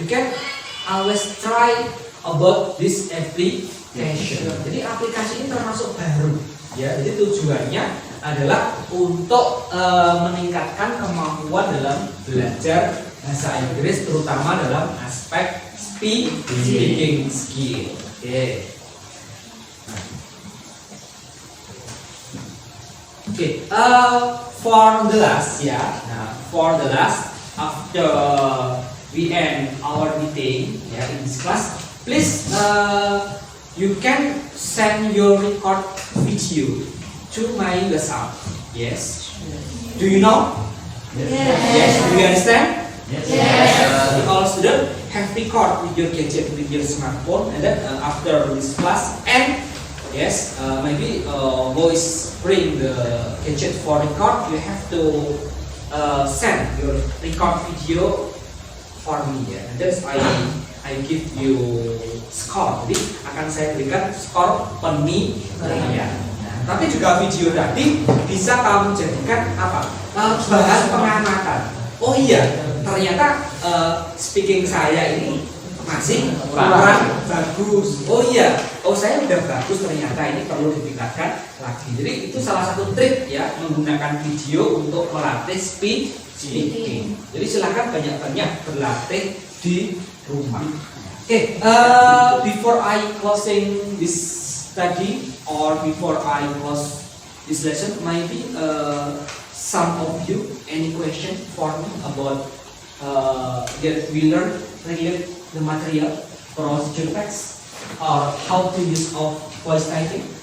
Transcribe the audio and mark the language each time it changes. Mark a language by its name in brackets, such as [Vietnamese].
[English] You can always try about this application. [Indonesian] Jadi aplikasi ini termasuk baru, ya. Jadi tujuannya adalah untuk meningkatkan kemampuan dalam belajar bahasa Inggris, terutama dalam aspek speaking skill. Oke. [English] Okay, for the last, ya. Nah, for the last, after we end our meeting, ya, in this class, please, you can send your record video to my WhatsApp. Yes. Do you know? Yes. Do you understand? Yes. All students have record with your gadget, with your smartphone, and then after this class end. Yes, maybe voice bring the gadget for record. You have to send your record video for me, ya. And then I give you score. [Indonesian] Jadi akan saya berikan skor penilaian. Nah, tapi juga video tadi bisa kamu jadikan apa? Bahan pengamatan. Oh iya, ternyata speaking saya ini masih kurang bagus. Oh iya, saya udah bagus, ternyata ini perlu ditingkatkan lagi. Jadi itu salah satu trik, ya, menggunakan video untuk melatih speaking. Jadi silakan banyak-banyak berlatih di rumah. [English] Okay, before I closing this study or before I close this lesson, maybe some of you any question for me about that we learn related the material procedure text or how to use of voice typing?